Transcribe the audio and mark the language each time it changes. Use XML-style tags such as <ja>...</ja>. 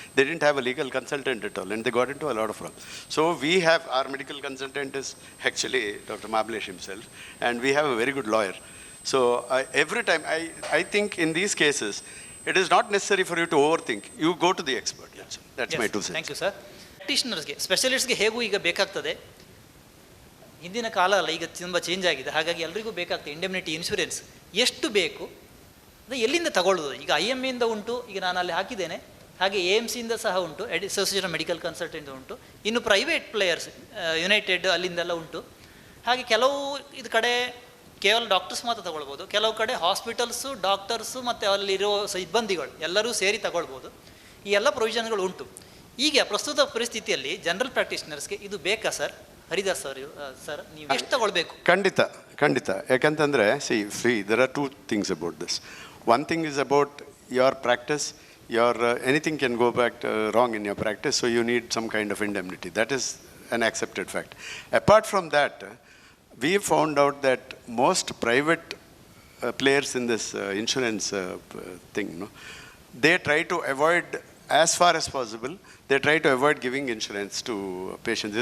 <en>They didn't have a legal consultant at all, and they got into a lot of problems. So our medical consultant is actually Dr. Mablesh himself, and we have a very good lawyer. So every time, I think in these cases, it is not necessary for you to overthink. You go to the expert. That's my 2 cents. Thank you sir.</en> <kn>ಪ್ರಾಕ್ಟೀಷನರ್ಸ್ಗೆ, ಸ್ಪೆಷಲಿಸ್ಟ್ಗೆ ಹೇಗೂ ಈಗ ಬೇಕಾಗ್ತದೆ. ಹಿಂದಿನ ಕಾಲ ಅಲ್ಲ, ಈಗ ತುಂಬ change ಆಗಿದೆ. ಹಾಗಾಗಿ ಎಲ್ರಿಗೂ ಬೇಕಾಗ್ತದೆ ಇಂಡೆಮ್ನಿಟಿ ಇನ್ಶೂರೆನ್ಸ್. ಎಷ್ಟು ಬೇಕು, ಅದು ಎಲ್ಲಿಂದ ತಗೊಳ್ಳೋದು? ಈಗ IMA ಇಂದ ಉಂಟು, ಈಗ ನಾನು ಅಲ್ಲಿ ಹಾಕಿದ್ದೇನೆ. ಹಾಗೆ AMC ಇಂದ ಸಹ ಉಂಟು, ಅಸೋಸಿಯೇಷನ್ ಮೆಡಿಕಲ್ ಕನ್ಸಲ್ಟೆಂಟ್ ಉಂಟು. ಇನ್ನು ಪ್ರೈವೇಟ್ ಪ್ಲೇಯರ್ಸ್ ಯುನೈಟೆಡ್ ಅಲ್ಲಿಂದೆಲ್ಲ ಉಂಟು. ಹಾಗೆ ಕೆಲವು ಇದು ಕಡೆ ಕೇವಲ ಡಾಕ್ಟರ್ಸ್ ಮಾತ್ರ ತಗೊಳ್ಬೋದು, ಕೆಲವು ಕಡೆ ಹಾಸ್ಪಿಟಲ್ಸು, ಡಾಕ್ಟರ್ಸು ಮತ್ತು ಅಲ್ಲಿರೋ ಸಿಬ್ಬಂದಿಗಳು ಎಲ್ಲರೂ ಸೇರಿ ತಗೊಳ್ಬೋದು. ಈ ಎಲ್ಲ ಪ್ರೊವಿಷನ್ಗಳು ಉಂಟು. ಈಗ ಪ್ರಸ್ತುತ ಪರಿಸ್ಥಿತಿಯಲ್ಲಿ ಜನರಲ್ ಪ್ರಾಕ್ಟೀಷನರ್ಸ್ಗೆ ಇದು ಬೇಕಾ ಸರ್? ಹರಿದಾಸ್ ಸರ್ ನೀವು ಎಷ್ಟು ತಗೊಳ್ಬೇಕು? ಖಂಡಿತ ಯಾಕಂತಂದರೆ</kn> <en>there are 2 things about this. One thing is about your practice. Anything can go back wrong in your practice, so you need some kind of indemnity. That is an accepted fact. Apart from that, we found out that most private players in this insurance thing, they try to avoid, as far as possible, they try to avoid giving insurance to patients.</en>